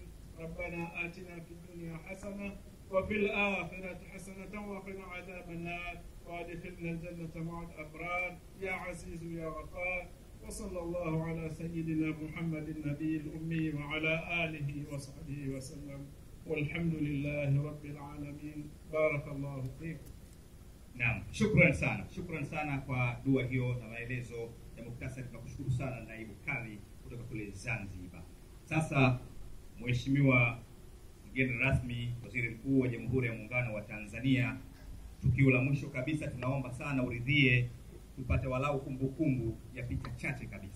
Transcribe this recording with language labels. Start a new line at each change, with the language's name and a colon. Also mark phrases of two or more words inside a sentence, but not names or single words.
Arabic: ربنا آتنا في الدنيا حسنة وفي الآخرة حسنة وقنا عذاب النار وادخلنا الجنة مع الأبرار يا عزيز يا غفار. وصلى الله على سيدنا محمد النبي الأمي وعلى آله وصحبه وسلم والحمد لله رب العالمين. بارك الله فيكم.
Swahili: Naam, shukran sana kwa dua hiyo na maelezo ya muktasari. Tunakushukuru sana naibu kadhi kutoka kule Zanzibar. Sasa Mheshimiwa mgeni rasmi, Waziri Mkuu wa Jamhuri ya Muungano wa Tanzania tukio la mwisho kabisa, tunaomba sana uridhie tupate walau kumbukumbu ya picha chache kabisa.